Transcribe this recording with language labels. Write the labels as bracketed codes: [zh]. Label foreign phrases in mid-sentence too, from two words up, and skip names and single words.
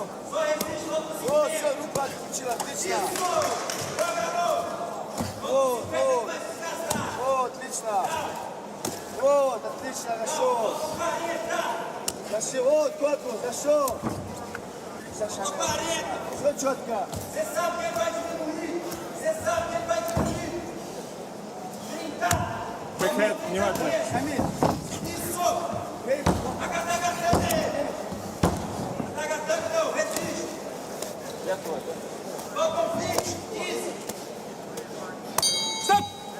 [ru] Вот, все, руку отключила, отлично. Вот, отлично. Вот, отлично, хорошо. Хорошо, вот, корпус, хорошо. Все четко. [pt] Você sabe que ele vai diminuir. 30. [en] Quick head, [ru] внимательно. Хамид. [pt] Isso. Tá gastando ele. Tá gastando não, resiste. Vamos com 20. Isso. Stop!